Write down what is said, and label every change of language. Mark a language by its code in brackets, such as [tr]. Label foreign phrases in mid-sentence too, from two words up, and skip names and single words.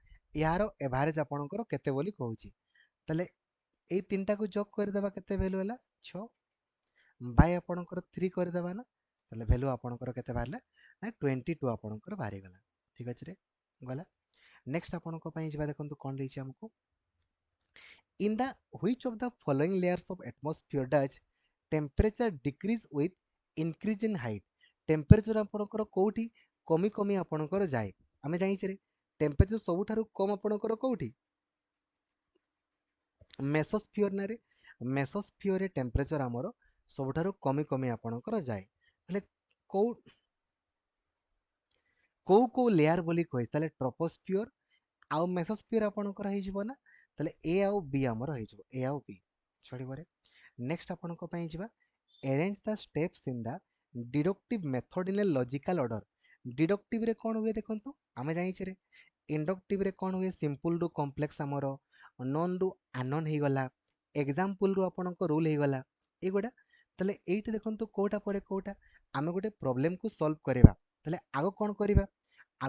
[or] ୟାର ଏଭାରେଜ ଆପଣଙ୍କର କେତେ ବୋଲି କହୁଛି। ତାହେଲେ ଏଇ ତିନିଟାକୁ ଯୋଗ କରିଦେବା, କେତେ ଭ୍ୟାଲୁ ହେଲା? 6 ବାଇ ଆପଣଙ୍କର 3 କରିଦେବା ନା, ତାହେଲେ ଭ୍ୟାଲୁ ଆପଣଙ୍କର କେତେ ବାହାରିଲା? ନା 22 ଆପଣଙ୍କର ବାହାରିଗଲା। ଠିକ ଅଛି ରେ, ଗଲା। ନେକ୍ସଟ ଆପଣଙ୍କ ପାଇଁ ଯିବା, ଦେଖନ୍ତୁ କଣ ଦେଇଛି ଆମକୁ। [en] In the which of the following layers of atmosphere does temperature decrease with increase in height? [or] টেম্পରେଚର ଆପଣଙ୍କର କୋଉଠି କମି କମି ଆପଣଙ୍କର ଯାଏ? ଆମେ ଜାଣିଛେ ଟେମ୍ପରେଚର ସବୁଠାରୁ କମ ଆପଣଙ୍କର କୋଉଠି? ମେସୋସ୍ଫିୟର ନାରେ। ମେସୋସ୍ଫିୟରରେ ଟେମ୍ପରେଚର ଆମର ସବୁଠାରୁ କମି କମି ଆପଣଙ୍କର ଯାଏ। ତାହେଲେ କୋଉ କୋଉ କୋଉ ଲେୟାର ବୋଲି କହିଛି? ତାହେଲେ ଟ୍ରୋପୋସ୍ଫିୟର ଆଉ ମେସୋସ୍ଫିୟର ଆପଣଙ୍କର ହେଇଯିବ ନା। ତାହେଲେ ଏ ଆଉ ବି ଆମର ହେଇଯିବ, ଏ ଆଉ ବି ଛାଡ଼ିବରେ। ନେକ୍ସଟ ଆପଣଙ୍କ ପାଇଁ ଯିବା, [en] arrange the steps in the deductive method in a logical order। [or] ଡିଡକ୍ଟିଭରେ କ'ଣ ହୁଏ ଦେଖନ୍ତୁ, ଆମେ ଜାଣିଛେ ଇଣ୍ଡକ୍ଟିଭରେ କ'ଣ ହୁଏ? ସିମ୍ପଲ ରୁ କମ୍ପ୍ଲେକ୍ସ ଆମର, ନନ୍ ରୁ ଆନନ୍ ହେଇଗଲା, ଏକ୍ସାମ୍ପଲରୁ ଆପଣଙ୍କ ରୁଲ୍ ହେଇଗଲା, ଏଇଗୁଡ଼ା। ତାହେଲେ ଏଇଠି ଦେଖନ୍ତୁ କୋଉଟା ପରେ କୋଉଟା ଆମେ ଗୋଟେ ପ୍ରୋବ୍ଲେମକୁ ସଲ୍ଭ କରିବା। ତାହେଲେ ଆଗ କ'ଣ କରିବା?